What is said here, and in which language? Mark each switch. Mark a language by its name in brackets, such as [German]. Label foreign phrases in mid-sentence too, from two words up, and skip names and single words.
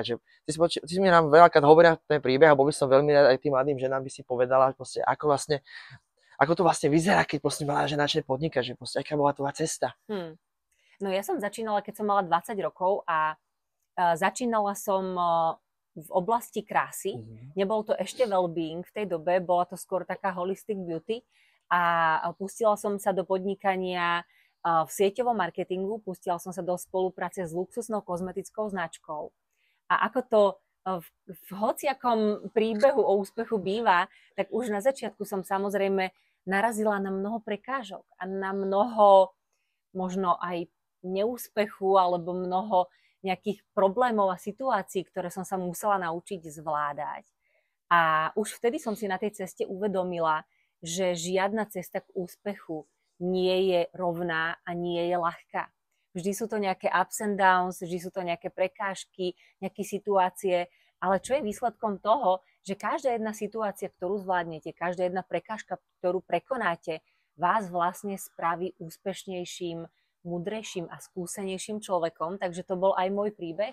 [Slovak] Že ty si mi nám veľakrát hovoria ten príbeh a bol by som veľmi rád aj tým mladým ženám by si povedala, proste, ako to vlastne vyzerá, keď proste mladá žena začne podnikať, že proste aká bola tvoja cesta. No ja som začínala, keď som mala 20 rokov a začínala som v oblasti krásy. Nebol to ešte well-being v tej dobe, bola to skôr taká [English] holistic beauty [Slovak] a pustila som sa do podnikania v sieťovom marketingu, pustila som sa do spolupráce s luxusnou kozmetickou značkou. A ako to v hociakom príbehu o úspechu býva, tak už na začiatku som samozrejme narazila na mnoho prekážok a na mnoho možno aj neúspechu alebo mnoho nejakých problémov a situácií, ktoré som sa musela naučiť zvládať. A už vtedy som si na tej ceste uvedomila, že žiadna cesta k úspechu nie je rovná a nie je ľahká. Vždy sú to nejaké [English] ups and downs, [Slovak] vždy sú to nejaké prekážky, nejaké situácie, ale čo je výsledkom toho, že každá jedna situácia, ktorú zvládnete, každá jedna prekážka, ktorú prekonáte, vás vlastne spraví úspešnejším, múdrejším a skúsenejším človekom, takže to bol aj môj príbeh.